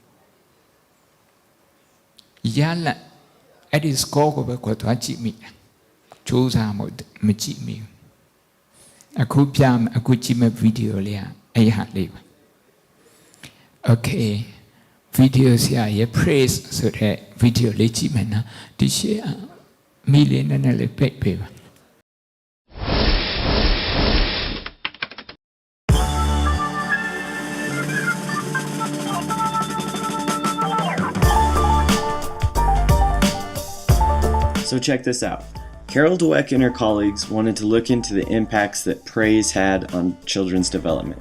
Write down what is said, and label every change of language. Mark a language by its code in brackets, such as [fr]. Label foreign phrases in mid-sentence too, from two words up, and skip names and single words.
[my] ဘူးရလက်အဲ့ဒီ score ကိုပဲကိုသွားကြည့်မိကြိုးစားမှုမကြည့်မိဘူးအခုကြည့်မဲ့ဗီဒီယိုလေးကအဲ့ဟာလေးပါ Okay ဗီဒီယိုဆရာရဲ့ praise ဆိုတဲ့ဗီဒီယိုလေးကြည့်မယ်နော်ဒီရှေ့မီလေးနဲ့လေးပိတ်ပေးပါ [en] So check this out. Carol Dweck and her colleagues wanted to look into the impacts that praise had on children's development.